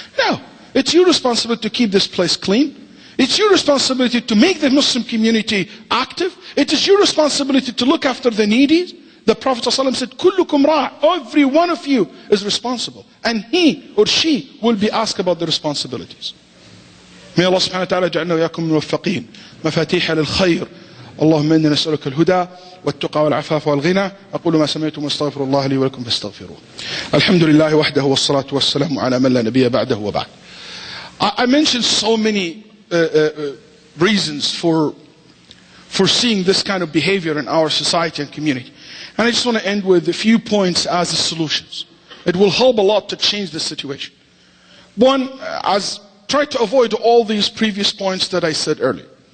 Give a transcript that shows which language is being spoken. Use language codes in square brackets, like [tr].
[en] No, it's your responsibility to keep this place clean. It's your responsibility to make the Muslim community active. It is your responsibility to look after the needy. The Prophet ﷺ said, "Kullukum ra'." Every one of you is responsible. And he or she will be asked about the responsibilities. [ar] May Allah subhanahu wa ta'ala ja'alna wa yakum muwaffaqeen. Mafatiha lil khayr. اللهم إنا نسألك الهدى والتقى والعفاف والغنى أقول ما سمعتم واستغفر الله لي ولكم فاستغفروه الحمد لله وحده والصلاة والسلام على من لا نبي بعده وبعد. [en] I mentioned so many reasons for seeing this kind of behavior in our society and community, and I just want to end with a few points as the solutions. It will help a lot to change the situation. One, try to avoid all these previous points that I said earlier.